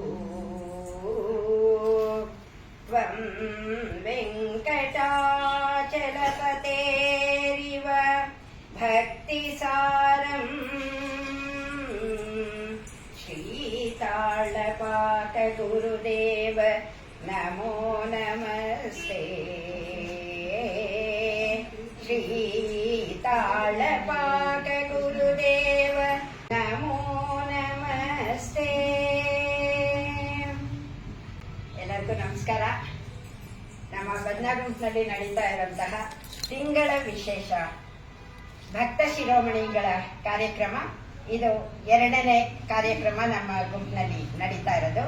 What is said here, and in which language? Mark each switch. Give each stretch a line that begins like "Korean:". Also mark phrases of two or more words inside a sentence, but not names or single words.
Sanskrit: त्वं वेङ्कटाचलपतेरिव भक्तिसारम् श्रीताळपाकगुरुदेव नमो नमस्ते। श्रीताळपाकगुरुदेव नमो ನಮಸ್ತೆ.
Kannada: ಎಲ್ಲರಿಗೂ ನಮಸ್ಕಾರ. ನಮ್ಮ ಬದನಾಗುಂಟ್ನಲ್ಲಿ ನಡೀತಾ ಇರುವಂತಹ ತಿಂಗಳ ವಿಶೇಷ ಭಕ್ತ ಶಿರೋಮಣಿಗಳ ಕಾರ್ಯಕ್ರಮ ಇದು 2ನೇ ಕಾರ್ಯಕ್ರಮ ನಮ್ಮ ಗುಂಪಿನಲ್ಲಿ ನಡೀತಾ ಇರೋದು.